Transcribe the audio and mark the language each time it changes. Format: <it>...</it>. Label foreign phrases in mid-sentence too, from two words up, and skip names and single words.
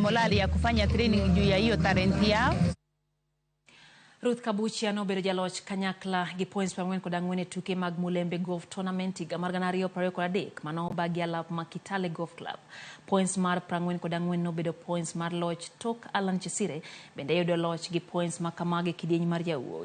<sw>molari ya kufanya training juu ya hiyo talent yao.</sw> <luo>Ruth Kabuthia nobedo jaloch kanyakla gi points pang'wen kod ang'wen e tuke mag Mulembe Golf Tournament higa mar 2023 mano bagi alap ma Kitale Golf Club. Points mar 44 nobedo points mar loch tok Alan Chesire bende yudo loch gi points ma kamagi kidieny mar jawuoyi.</luo>